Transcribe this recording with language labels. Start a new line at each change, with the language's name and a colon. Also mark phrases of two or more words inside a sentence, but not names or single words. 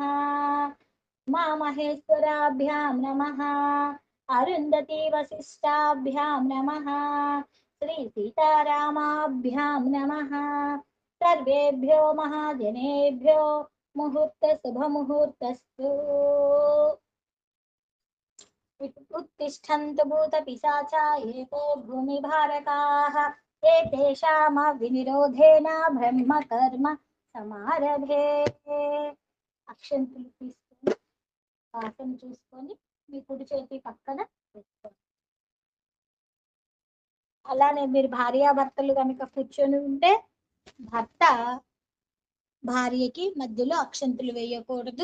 Sanskrit: ఉమామహేశ్వరాభ్యాం నమః. అరుంధతి వశిష్టాభ్యాం నమః. శ్రీ సీతారామాభ్యాం నమః. సర్వేభ్యో మహాజనేభ్యో ముహూర్త శుభముహూర్తస్తు. उत्तिष्ठन्तु भूतपिशाचा एते भूमिभारकाः एतेषामविनिरोधेन ब्रह्मकर्म సమారభే.
Telugu: అక్షంతులు తీసుకొని ఆసనం చూసుకొని మీ కుడి చేతి పక్కన పెట్టుకోండి. అలానే మీరు భార్యాభర్తలు కనుక కూర్చొని ఉంటే భర్త భార్యకి మధ్యలో అక్షంతులు వేయకూడదు.